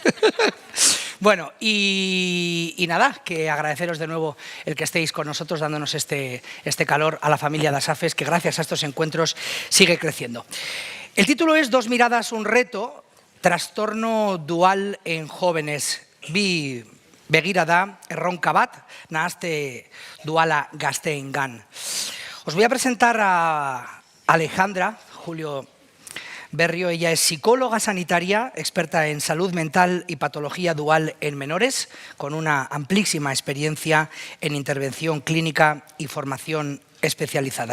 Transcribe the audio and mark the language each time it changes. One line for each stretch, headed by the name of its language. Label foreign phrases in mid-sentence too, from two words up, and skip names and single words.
Spanish: Bueno, y nada, que agradeceros de nuevo el que estéis con nosotros dándonos este calor a la familia de Asafes, que gracias a estos encuentros sigue creciendo. El título es Dos miradas, un reto, trastorno dual en jóvenes.
Basque: Bi begira da erronka bat, nahazte duala gazteengan.
Spanish: Os voy a presentar a Alejandra Julio Berrio. Ella es psicóloga sanitaria, experta en salud mental y patología dual en menores, con una amplísima experiencia en intervención clínica y formación especializada.